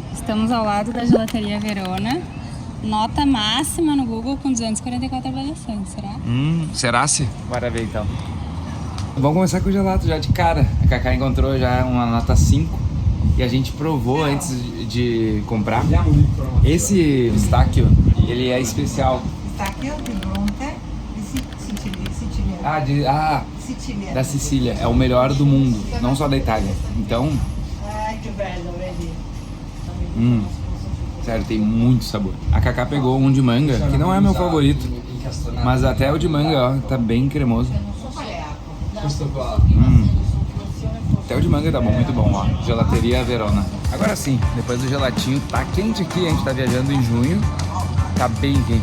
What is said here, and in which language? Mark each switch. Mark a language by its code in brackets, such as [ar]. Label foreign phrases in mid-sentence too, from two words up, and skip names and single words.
[pt] Estamos ao lado da Gelateria Verona. Nota máxima no Google com 244 avaliações, será? Será-se? Bora ver então. Vamos começar com o gelato já de cara. A Cacá encontrou já uma nota 5 e a gente provou antes de comprar. Esse pistacchio, ele é especial. [it] Pistacchio di Bronte di Sicilia. Sicilia. [pt] Da Sicília. É o melhor do mundo, não só da Itália. Então, [it] Ai, que bello, vedi? [pt] sério, tem muito sabor. A Cacá pegou um de manga, que não é meu favorito, mas até o de manga, ó, tá bem cremoso. Até o de manga tá bom, muito bom, ó. Gelateria Verona. Agora sim, depois do gelatinho, tá quente aqui, a gente tá viajando em junho, tá bem quente.